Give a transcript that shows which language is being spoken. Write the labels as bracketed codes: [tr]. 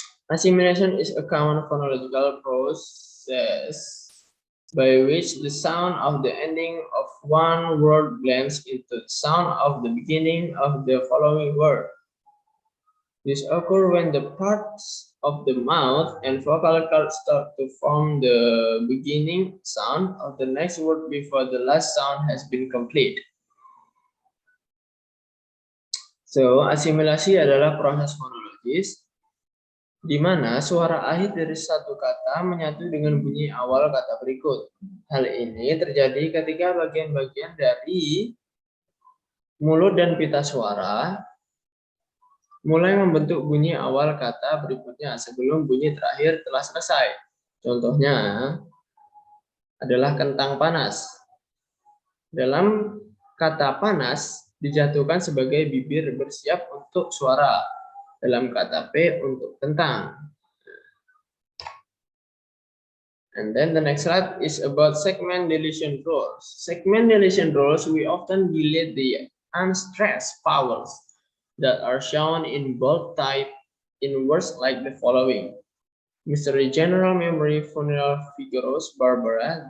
[en] Assimilation is a common phonological process by which the sound of the ending of one word blends into the sound of the beginning of the following word. This occurs when the parts of the mouth and vocal cords start to form the beginning sound of the next word before the last sound has been complete. So, [id] asimilasi adalah proses fonologis di mana suara akhir dari satu kata menyatu dengan bunyi awal kata berikut. Hal ini terjadi ketika bagian-bagian dari mulut dan pita suara mulai membentuk bunyi awal kata berikutnya sebelum bunyi terakhir telah selesai. Contohnya adalah kentang panas. Dalam kata panas dijatuhkan sebagai bibir bersiap untuk suara. Dalam kata P untuk kentang. [en] And then the next slide is about segment deletion rules. Segment deletion rules, we often delete the unstressed vowels that are shown in bold type in words like the following. Mystery general memory funeral figures Barbara.